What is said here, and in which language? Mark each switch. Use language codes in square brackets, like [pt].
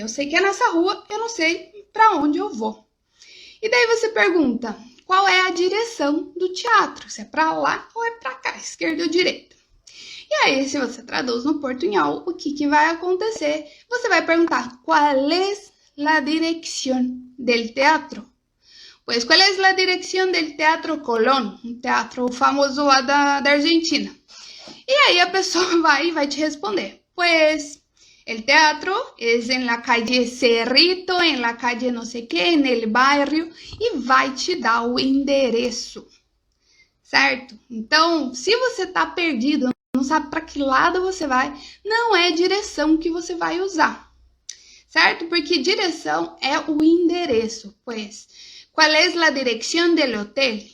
[pt] Eu sei que é nessa rua, eu não sei para onde eu vou. E daí você pergunta, qual é a direção do teatro? Se é para lá ou é para cá, esquerda ou direita? E aí, se você traduz no portunhol, o que vai acontecer? Você vai perguntar, qual é a direção del teatro? [es] Pues, ¿cuál es la dirección del Teatro Colón? [pt] Um teatro famoso lá da Argentina. E aí a pessoa vai te responder. [es] Pues, el teatro es en la calle Cerrito, en la calle no sé qué, en el barrio. [pt] E vai te dar o endereço. Certo? Então, se você tá perdido, não sabe para que lado você vai, não é direção que você vai usar. Certo? Porque direção é o endereço. Pues, qual é a direção do hotel?